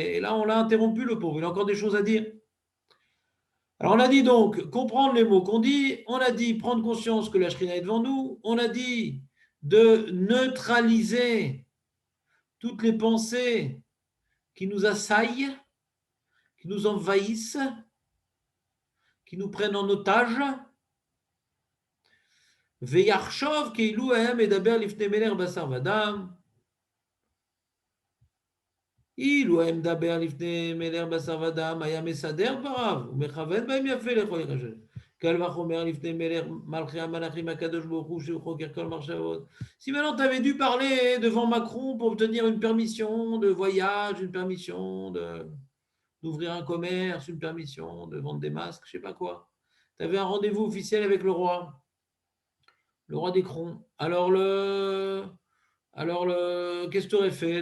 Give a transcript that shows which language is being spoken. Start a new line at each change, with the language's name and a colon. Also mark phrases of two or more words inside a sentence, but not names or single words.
French: Et là, on l'a interrompu, le pauvre. Il a encore des choses à dire. Alors, on a dit donc comprendre les mots qu'on dit. On a dit prendre conscience que la Shrina est devant nous. On a dit de neutraliser toutes les pensées qui nous assaillent, qui nous envahissent, qui nous prennent en otage.
Hebrew: ויחשוב כאילו הוא מדבר לפני מלך בשר ודם. אילו היה מדבר לפני מלך בשר ודם, היה מסדר דבריו, ומכוון בהם יפה לכל יחשב. קל וחומר לפני מלך מלכי המלאכים הקדוש ברוך הוא שהוא חוקר כל מחשבות.
French: Si maintenant tu avais dû parler devant Macron pour obtenir une permission de voyage, une permission d'ouvrir un commerce, une permission de vendre des masques, je ne sais pas quoi. Tu avais un rendez-vous officiel avec le roi des crons. Alors, qu'est-ce que tu aurais fait?